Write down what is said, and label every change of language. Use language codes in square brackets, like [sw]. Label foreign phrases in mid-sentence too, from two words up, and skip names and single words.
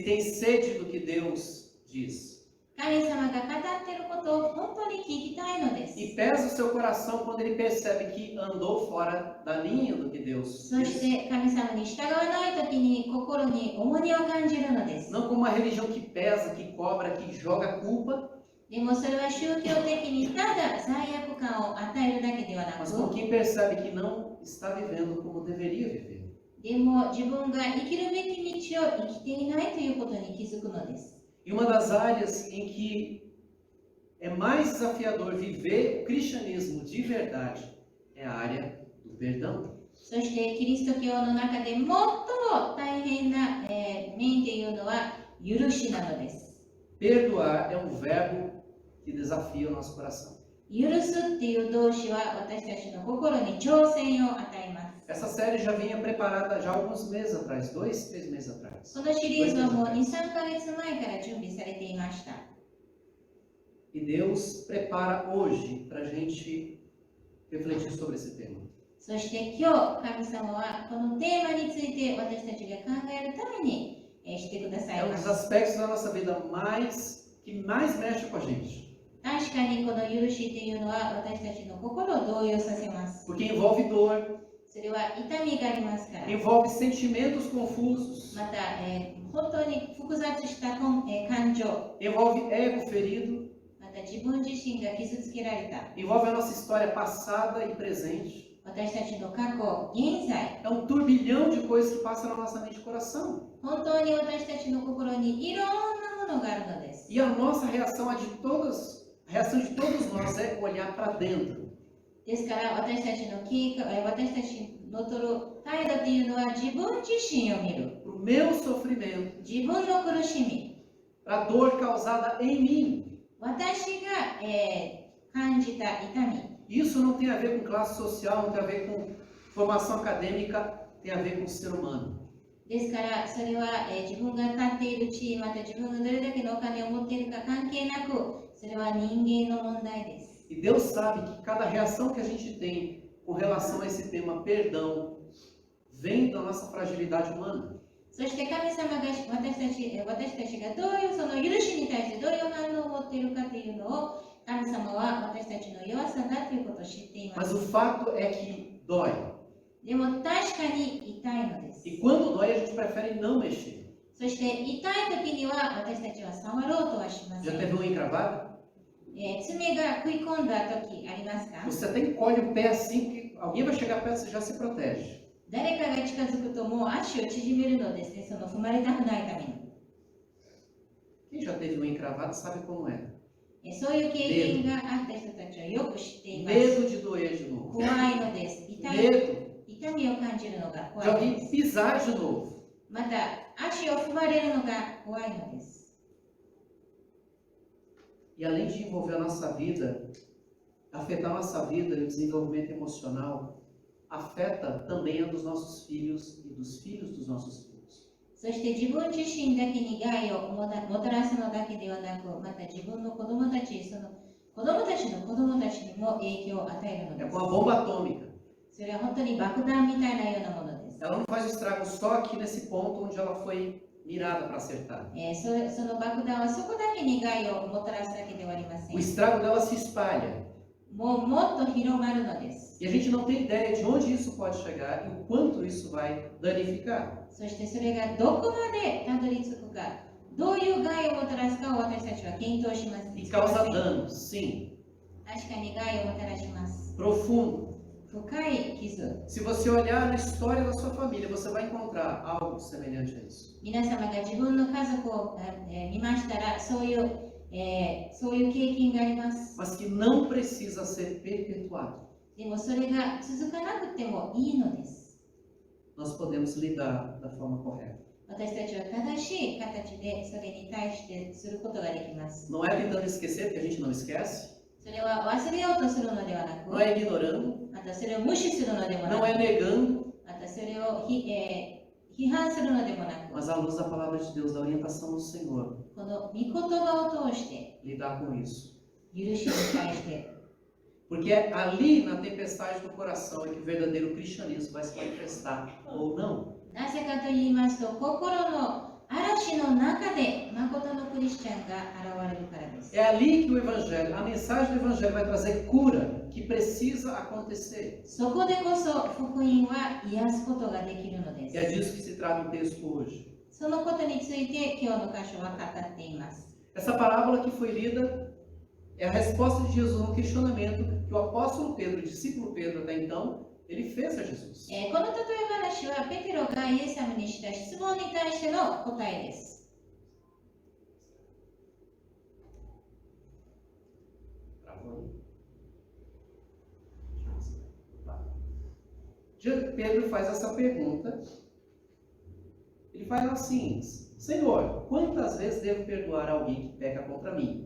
[pt] Ele tem sede do que Deus diz. [ja] 神様が語っていることを本当に聞きたいのです。 [pt] E pesa o seu coração quando ele percebe que andou fora da linha do que Deus [ja] そし [pt] diz. [ja] て神様に従わないときに心に重荷を感じるのです。 [pt] Não como uma religião que pesa, que cobra, que joga culpa, [ja] でもそれは宗教的にただ罪悪感を与えるだけではな [pt] mas com [ja] く、 [pt] quem percebe que não está vivendo como deveria viver. [ja] でも自分が生きるべき道を生きていないということに気づくのです。 [pt] E uma das áreas em que é mais desafiador viver o cristianismo de verdade é a área do perdão. [ja] そしてキリスト教の中で最も大変な、面というのは許しなのです。 [pt] Perdoar é um verbo que desafia o nosso coração. [ja] 許すっていう動詞は私たちの心に挑戦を与えます。 [pt] Essa série já vinha preparada já há alguns meses atrás, 2, 3 meses atrás. [ja] このシリーズはもう 2,3 ヶ月前から準備されていました。 [pt] E Deus prepara hoje para a gente refletir sobre esse tema. [ja] そして今日神様はこのテーマについて私たちが考えるためにしてくださ [pt] É [ja] い [pt] um [ja] ま [pt] dos [ja] す。 [pt] aspectos da nossa vida que mais mexe com a gente. [ja] 確かにこの許しっていうのは私たちの心を動揺させます。 [pt] Porque envolve dor, [ja] それは痛みがありますから。 [pt] envolve sentimentos confusos, [ja] また、本当に複雑した感情、 [pt] envolve ego ferido, [ja] また自分自身が傷つけられた、 [pt] envolve a nossa história passada e presente. [ja] 私たちの過去、現在、 [pt] É um turbilhão de coisas que passa na nossa mente e coração. [ja] 本当に私たちの心にいろんなものがあるのです。 [pt] E a nossa reação, a reação de todos nós é olhar para dentro. [ja] ですから私たちの私たちの取る態度というのは自分自身を見る。 [pt] Para o meu sofrimento, [ja] 自分の苦しみ。 [pt] para a dor causada em mim. [ja] 私が、感じた痛み。 [pt] Isso não tem a ver com classe social, não tem a ver com formação acadêmica, tem a ver com o ser humano. [ja] ですからそれは、自分が立っている地位、また自分がどれだけのお金を持っているか関係なく、それは人間の問題です。 [pt] E Deus sabe que cada reação que a gente tem com relação a esse tema perdão vem da nossa fragilidade humana. [ja] そして神様が私たちがどういうその許しに対してどういう反応を持っているかというのを神様は私たちの弱さだということを知っていま [pt] Mas [ja] す。 [pt] o fato é que dói. [ja] でも確かに痛いのです。 [pt] E quando dói, a gente prefere não mexer. [ja] そして痛い時には私たちは触ろうとはしませ [pt] Já [ja] ん。 [pt] teve unha encravada? [ja] 爪が食い込んだ時ありますか？ [pt] Você até encolhe o pé assim, que alguém vai chegar perto, você já se protege. [ja] 誰かが近づくともう足を縮めるのですね、その踏まれたくないために。 [pt] Quem já teve unha encravada sabe como é. [ja] そういう経験があった人たちはよく知っています。 [pt] Medo de doer de novo. [ja] 怖いのです。痛みを感じるのが [pt] De [ja] 怖いの [pt] alguém [ja] です。 [pt] pisar de novo. [ja] また足を踏まれるのが怖いのです。 [pt] E além de envolver a nossa vida, afetar a nossa vida e o desenvolvimento emocional, afeta também a dos nossos filhos e dos filhos dos nossos filhos. [ja] そして自分自身だけに害をもたらすのだけではなく、また自分の子供たち、その子供たちの子供たちにも影響を与えるの [pt] É [ja] です。 [pt] com a bomba atômica. [ja] それは本当に爆弾みたいなようなものです。 [pt] Ela não faz estrago só aqui nesse ponto onde ela foi mirada para acertar. [ja] その爆弾はそこだけに害をもたらすだけではありませ [pt] O [ja] ん。 [pt] estrago dela se espalha. [ja] もっと広がるのです。 [pt] E a gente não tem ideia de onde isso pode chegar e o quanto isso vai danificar. [ja] そしてそれがどこまでたどり着くか、どういう害をもたらすかを私たちは検討します。 [pt] E causa danos, sim. [ja] 確かに害をもたらします。 [pt] Profundo. [ja] 深い傷。 [pt] Se você olhar na história da sua família, você vai encontrar algo semelhante a isso. [ja] 皆様が自分の家族を見ましたら、そういう経験があります。 [pt] Mas que não precisa ser perpetuado. [ja] でもそれが続かなくてもいいのです。 [pt] Nós podemos lidar da forma correta. [ja] 私たちは正しい形でそれに対してすることができます。 [pt] Não é tentando esquecer, porque a gente não esquece. [ja] それは忘れようとするのではなく、 [pt] Não é ignorando. [ja] またそれを無視するのでもな [pt] Não [ja] く、 [pt] é negando. [ja] またそれを批判するのでもなく、 [pt] Mas à luz da palavra de Deus, da orientação do Senhor, [ja] この御言葉を通して [pt] lidar com isso. [ja] 許しに対して、 [pt] Porque é ali na tempestade do coração é que o verdadeiro cristianismo vai se manifestar ou não. [ja] なぜかと言いますと、心の嵐の中で誠のクリスチャンが現れるからです。 [pt] É ali que o evangelho, a mensagem do evangelho vai trazer cura que precisa acontecer. [ja] そこでこそ福音は癒すことができるので [pt] E é [ja] す。 [pt] disso que se trata o texto hoje. [ja] そのことについて今日の箇所は語っています。 [pt] Essa parábola que foi lida é a resposta de Jesus a um questionamento que o apóstolo Pedro, o discípulo Pedro até então, ele fez a Jesus. [ja] この例え話はペテロがイエス様にした質問に対しての答えです。 [pt] Pedro faz essa pergunta. Ele faz assim: Senhor, quantas vezes devo perdoar alguém que peca contra mim?